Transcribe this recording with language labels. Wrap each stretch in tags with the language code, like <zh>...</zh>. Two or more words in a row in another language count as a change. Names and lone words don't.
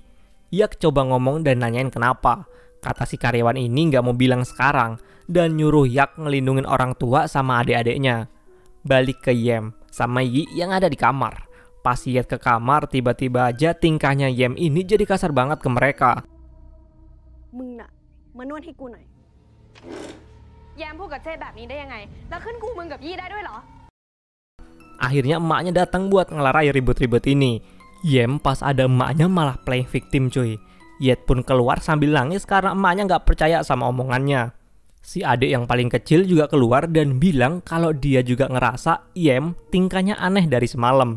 <id>Yak coba ngomong dan nanyain kenapa. Kata si karyawan ini nggak mau bilang sekarang dan nyuruh Yak ngelindungin orang tua sama adik-adiknya. Balik ke Yem sama Yi yang ada di kamar. Pas Yak ke kamar tiba-tiba aja tingkahnya Yem ini jadi kasar banget ke mereka. Mung nak, menwad</id> <th>ให้กูหน่อย แยมพูดกับเจ้แบบนี้ได้ยังไงแล้วขึ้นกูมึงกับยี่ได้ด้วยเหรอ</th> <id>Akhirnya emaknya datang buat ngelarai ribut-ribut ini. Yem pas ada emaknya malah</id> <en>playing victim</en> <id>cuy. Yet pun keluar sambil nangis karena emaknya nggak percaya sama omongannya. Si adik yang paling kecil juga keluar dan bilang kalau dia juga ngerasa Yem tingkahnya aneh dari semalam.</id>